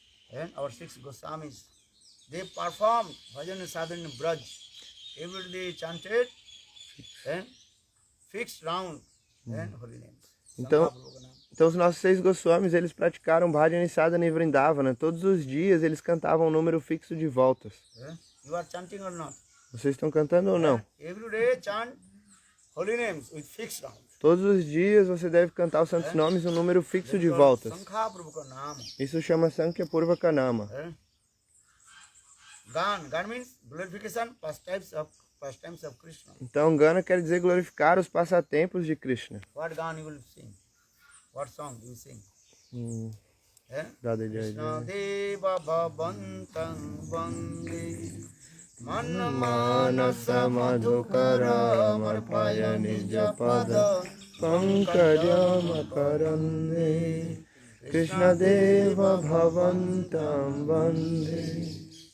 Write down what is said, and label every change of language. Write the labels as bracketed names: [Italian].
[English] And our 6 Goswamis, they performed bhajan sadhana in Braj. Every day chanted and fixed round and holy names. [Portuguese] Então os nossos 6 Goswamis, eles praticaram bhajana e sadhana em Vrindavana. Todos os dias eles cantavam um número fixo de voltas. [English] You are chanting or not? [Portuguese] Vocês estão cantando ou não? [English] Every day chant holy names with fixed round. [Portuguese] Todos os dias você deve cantar os santos nomes um número fixo de voltas. Isso chama Sankhya Purvaka Nama. [English] Gan means glorification, pastimes of Krishna. [Portuguese] Então Gana quer dizer glorificar os passatempos de Krishna. [English] What Gan you will sing? What song do you sing? [Sanskrit] Krishna Deva Bhavantam Vande Manasa Madhukara Marpaya Nijapada Pankajam Karande Krishna Deva Bhavantam Vande.